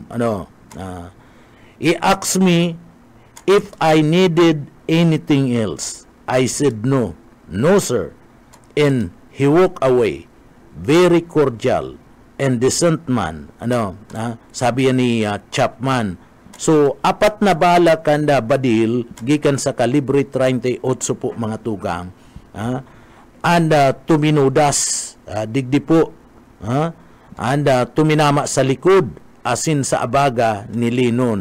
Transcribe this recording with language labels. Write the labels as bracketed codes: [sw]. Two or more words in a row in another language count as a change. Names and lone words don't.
[en] He asked me if I needed anything else. I said no, sir, and he walked away. Very cordial and decent man. [tl] Sabi ni Chapman. [bik] So, apat na bala kanda badil, gikan sa kalibre 38 po mga tugang. Anda tuminudas, digdi po. Anda tuminama sa likod, asin sa abaga ni Linon.